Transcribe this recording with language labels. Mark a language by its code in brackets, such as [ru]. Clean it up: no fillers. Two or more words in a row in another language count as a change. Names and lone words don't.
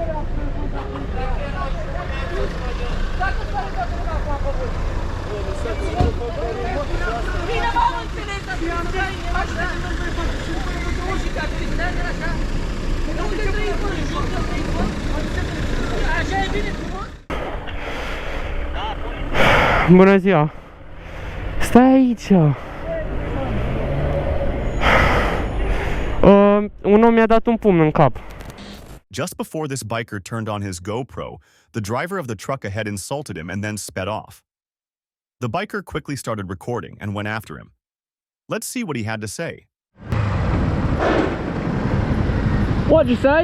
[ro] Bine, m-am înțeles, așa, unde trăiți, bă? Așa e bine frumos? Bună ziua! Stai aici! Un om mi-a dat un pumn în cap. [en] Just before this biker turned on his GoPro, the driver of the truck ahead insulted him and then sped off. The biker quickly started recording and went after him. Let's see what he had to say. What'd you say?